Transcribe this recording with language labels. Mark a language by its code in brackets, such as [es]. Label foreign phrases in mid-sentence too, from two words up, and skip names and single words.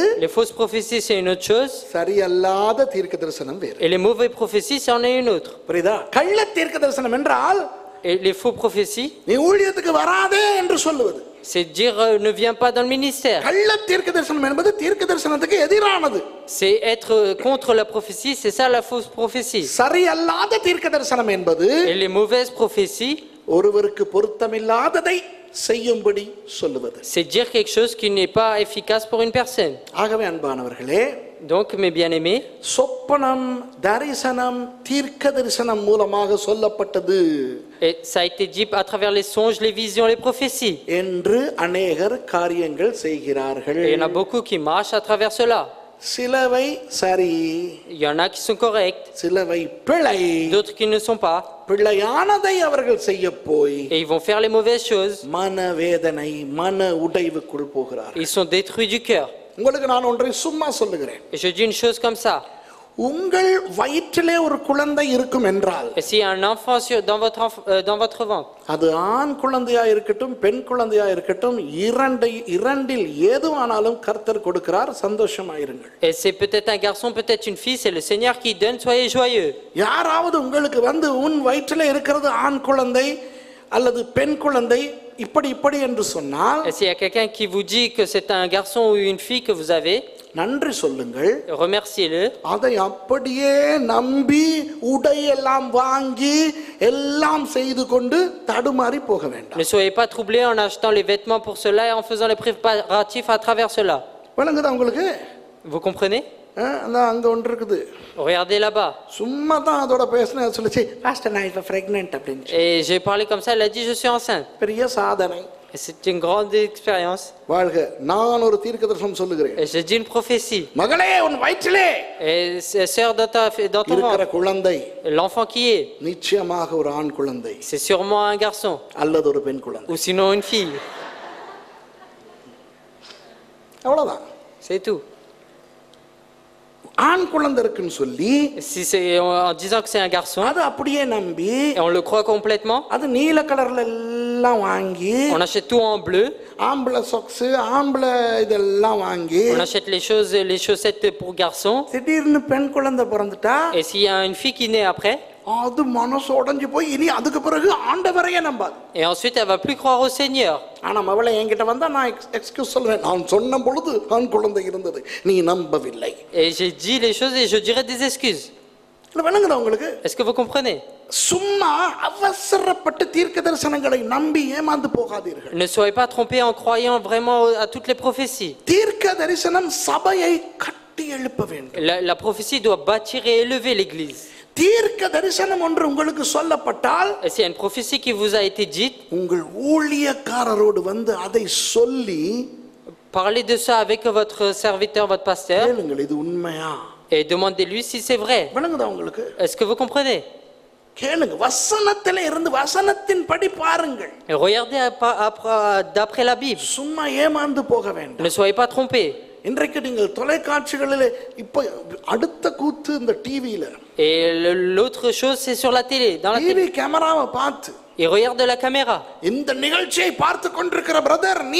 [fr] Les fausses prophéties, c'est une autre chose. [ta] சரியல்லாத தீர்க்கதரிசனம் வேறு. [fr] Et les mauvaises prophéties, c'en est une autre. [ta] புரியுதா? கள்ள தீர்க்கதரிசனம் என்றால் [fr] Et les faux prophéties, [ta] நீ ஊழியத்துக்கு வராதே என்று சொல்லுவது. [fr] c'est dire ne viens pas dans le ministère. [ta] கள்ள தீர்க்கதரிசனம் என்பது தீர்க்கதரிசனத்துக்கு எதிரானது. [fr] C'est être contre la prophétie, c'est ça la fausse prophétie. [ta] சரியல்லாத தீர்க்கதரிசனம் என்பது [fr] Et les mauvaises prophéties, [ta] ஒருவருக்கு பொருத்தமில்லாததை செய்யும்படி சொல்லுவது. [fr] c'est dire quelque chose qui n'est pas efficace pour une personne. [ta] ஆகவே அன்பானவர்களே, [fr] Donc, mes bien-aimés, [ta] சொப்பனம், தரிசனம், தீர்க்கதரிசனம் மூலமாக சொல்லப்பட்டது [fr] et ça a été dit à travers les songes, les visions, les prophéties. [ta] என்று அநேகர் காரியங்கள் செய்கிறார்கள். [fr] Et il y en a beaucoup qui marchent à travers cela. [ta] சிலவை சரி, [fr] Il y en a qui sont corrects, [ta] சிலவை பிழை. [fr] d'autres qui ne sont pas. [ta] பிழையானதை அவர்கள் செய்ய போய் [fr] Et ils vont faire les mauvaises choses. [ta] மனவேதனை, மன உடைவுக்குள் போகிறார். [fr] Ils sont détruits du cœur. [ta] உங்களுக்கு நான் ஒன்றை சும்மா சொல்லுகிறேன். [fr] Et je dis une chose comme ça. [ta] உங்கள் வயிற்றிலே ஒரு குழந்தை இருக்கும் என்றால், [fr] Et s'il y a un enfant dans votre ventre, [ta] அது ஆண் குழந்தையா இருக்கட்டும், பெண் குழந்தையா இருக்கட்டும், இரண்டில் ஏதுவானாலும் கர்த்தர் கொடுக்கிறார். சந்தோஷமாயிருங்கள். [fr] et c'est peut-être un garçon, peut-être une fille, c'est le Seigneur qui donne, soyez joyeux. [ta] யாராவது உங்களுக்கு வந்து உன் வயிற்றிலே இருக்கிறது ஆண் குழந்தை அல்லது பெண் குழந்தை இப்படி என்று சொன்னால், [fr] Et s'il y a quelqu'un qui vous dit que c'est un garçon ou une fille que vous avez, [ta] நன்றி சொல்லுங்கள். [fr] remerciez-le. [ta] அதை அப்படியே நம்பி உடையெல்லாம் வாங்கி எல்லாம் செய்து கொண்டு தடுமாறி போக வேண்டாம். [fr] Ne soyez pas troublés en achetant les vêtements pour cela et en faisant les préparatifs à travers cela. [ta] விளங்குதா உங்களுக்கு? [fr] Vous comprenez? [ta] அந்த அங்க ஒன்று இருக்குது. [fr] Regardez là-bas. [ta] சும்மா தான் அதோட பேசினேன். சொல்லிச்சு பாஸ்டர் நான் இப்போ பிரெக்னென்ட் அப்படின்னு. [fr] Et j'ai parlé comme ça, elle a dit je suis enceinte. [ta] பெரிய சாதனை. [fr] Et c'est une grande expérience. [ta] வாழ்க. நான் ஒரு தீர்க்கதரிசனம் சொல்லுகிறேன். [fr] Et j'ai dit une prophétie. [ta] மகளே உன் வயிற்றிலே [fr] Et sœur dans ton [ta] இருக்கிற [fr] ventre, [ta] குழந்தை [fr] l'enfant qui est, [ta] நிச்சயமாக ஒரு ஆண் குழந்தை [fr] c'est sûrement un garçon. [ta] அல்லது ஒரு பெண் குழந்தை. [fr] Ou sinon une fille. [ta] அவ்வளவுதான். [fr] C'est tout. [ta] ஆண் குழந்தை இருக்குன்னு சொல்லி [fr] Si c'est en disant que c'est un garçon, [ta] அது அப்படியே நம்பி [fr] et on le croit complètement, [ta] அது நீல கலர்ல எல்லாம் வாங்கி [fr] on achète tout en bleu, [ta] ஆம்பளை சொக்ஸ் ஆம்பளை இதெல்லாம் வாங்கி [fr] on achète les chaussettes pour garçons, [ta] திடீர்னு பெண் குழந்தை பிறந்துட்டா [fr] et s'il y a une fille qui naît après, [ta] அது மனசு உடைஞ்சு போய் இனி அதுக்கு பிறகு ஆண்டவரையே நம்பாது. [fr] et ensuite elle va plus croire au Seigneur. [ta] ஆனா மவளை என்கிட்ட வந்தா நான் எக்ஸ்கியூஸ் சொல்வேன். நான் சொன்ன பொழுது ஆண் குழந்தை இருந்தது நீ நம்பவில்லை. [fr] Et j'ai dit les choses et je dirai des excuses. [ta] இல்ல விளங்குதா உங்களுக்கு? [fr] Est-ce que vous comprenez? [ta] சும்மா அவசரப்பட்டு தீர்க்க தரிசனங்களை நம்பி ஏமாந்து போகாதீர்கள். [fr] Ne soyez pas trompés en croyant vraiment à toutes les prophéties. [ta] தீர்க்க தரிசனம் சபையை கட்டி எழுப்ப வேண்டும். [fr] La prophétie doit bâtir et élever l'Église. [ta] தீர்க்க தரிசனம் ஒன்று உங்களுக்கு சொல்லப்பட்டால் [fr] Et s'il y a une prophétie qui vous a été dite, [ta] உங்கள் ஊழியக்காரரோடு வந்து அதை சொல்லி [fr] parlez de ça avec votre serviteur, votre pasteur, [ta] கேளுங்கள் இது உண்மையா [fr] et demandez-lui si c'est vrai. [ta] விளங்குதா உங்களுக்கு? [fr] Est-ce que vous comprenez? [ta] கேளுங்க வசனத்திலே இருந்து வசனத்தின் படி பாருங்கள். [fr] Et regardez d'après la Bible. [ta] சும்மா ஏமாந்து போக வேண்டாம். [fr] Ne soyez pas trompés. [ta] இன்றைக்கு நீங்கள் தொலைக்காட்சிகளிலே இப்ப அடுத்த கூத்து இந்த டிவியில [fr] Et l'autre chose, c'est sur la télé, dans la [ta] டிவி [fr] télé. [ta] கேமராவை பார்த்து [fr] Et regarde la caméra. [ta] இந்த நிகழ்ச்சியை பார்த்து கொண்டிருக்கிற பிரதர் நீ